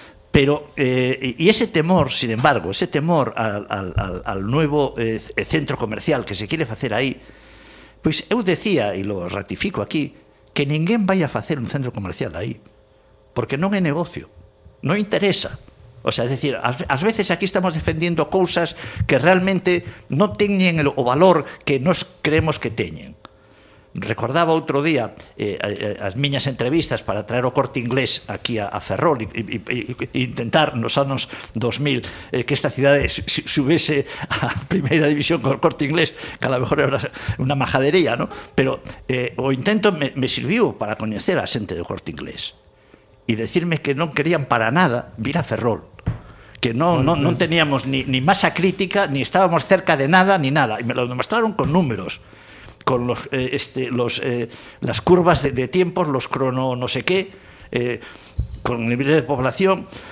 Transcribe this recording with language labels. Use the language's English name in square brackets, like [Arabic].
[Spanish] Pero, y ese temor, sin embargo, ese temor al nuevo centro comercial que se quiere hacer ahí, pues eu decía, y lo ratifico aquí, que ninguén vaya a hacer un centro comercial ahí, porque [Galician] non é negocio, non interesa. O sea, es decir, ás veces aquí estamos defendiendo cousas que realmente non teñen o valor que nos creemos que teñen. Recordaba outro día as miñas entrevistas para traer o Corte Inglés aquí a Ferrol e intentar nos anos 2000 que esta cidade subese a primeira división con o Corte Inglés, que a lo mejor era unha majadería, ¿no? Pero o intento me sirviu para coñecer a xente do Corte Inglés e decirme que non querían para nada vir a Ferrol, que non teníamos ni masa crítica, ni estábamos cerca de nada, ni nada, e me lo demostraron con números, [Spanish] con los las curvas de tiempos, los crono no sé qué, con el nivel de población.